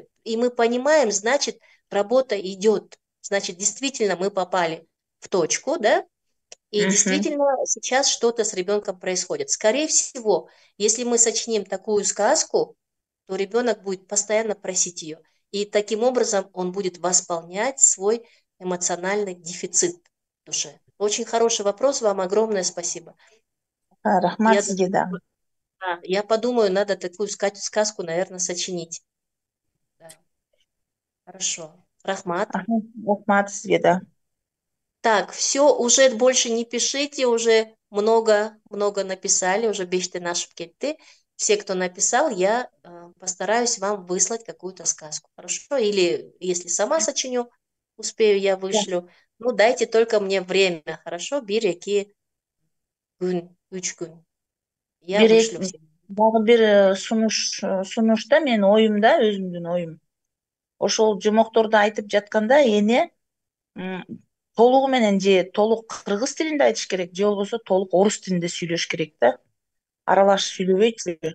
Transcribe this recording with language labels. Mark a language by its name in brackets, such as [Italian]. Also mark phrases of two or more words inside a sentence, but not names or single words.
[Russian] И мы понимаем, значит, работа идет, значит, действительно мы попали в точку, да, и действительно сейчас что-то с ребенком происходит. Скорее всего, если мы сочиним такую сказку, то ребенок будет постоянно просить ее. И таким образом он будет восполнять свой эмоциональный дефицит в душе. Очень хороший вопрос, вам огромное спасибо. [Kyrgyz] Рахмат сизге дагы. [Russian] Я подумаю, надо такую сказку, наверное, сочинить. Да. Хорошо. [Kyrgyz] Рахмат. Рахмат сизге да. [Russian] Так, все, уже больше не пишите, уже много написали, уже [Kyrgyz] беште наши кетти. [Russian] Все, кто написал, я постараюсь вам выслать какую-то сказку. Хорошо? Или если сама сочиню, успею, я вышлю. Ну, дайте только мне время. [Kyrgyz] Хорошо? Бир, эки күн, 3 күн. [Russian] Я вышлю все. [Kyrgyz] Дагы бир сунушта менин оюмда, өзүмдүн оюм. Ошол жомокторду айтып жатканда эне толугу менен же толук кыргыз тилинде айтыш керек, же болбосо толук орус тилинде сүйлөш керек да. Аралашып сүйлөбөйчү.